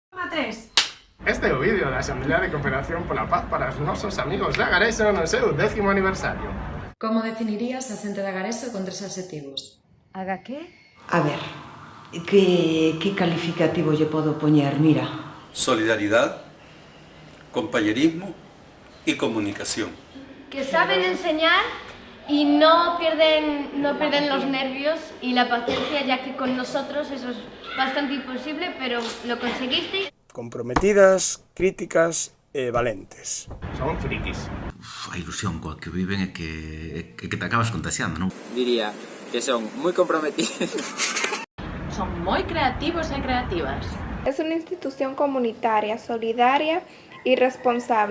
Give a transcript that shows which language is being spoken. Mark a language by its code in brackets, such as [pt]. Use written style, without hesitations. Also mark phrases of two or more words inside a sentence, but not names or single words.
[gl] 3. Este é o vídeo da Asamblea de Cooperación pola Paz para os nosos amigos de Agareso no seu 10º aniversario. Como definirías a xente de Agareso con 3 adxetivos? [es] ¿Haga qué? [gl] A ver, que calificativo lle podo poñer? Mira. [es] Solidaridad, compañerismo y comunicación. Que saben enseñar y no pierden los nervios y la paciencia, ya que con nosotros eso es bastante imposible, pero lo conseguiste. [gl] Comprometidas, críticas e valentes. Son frikis. A ilusión coa que viven é que te acabas contagiando, non? Diría que son moi comprometidos. Son moi creativos e creativas. [es] Es una institución comunitaria, solidaria e responsable.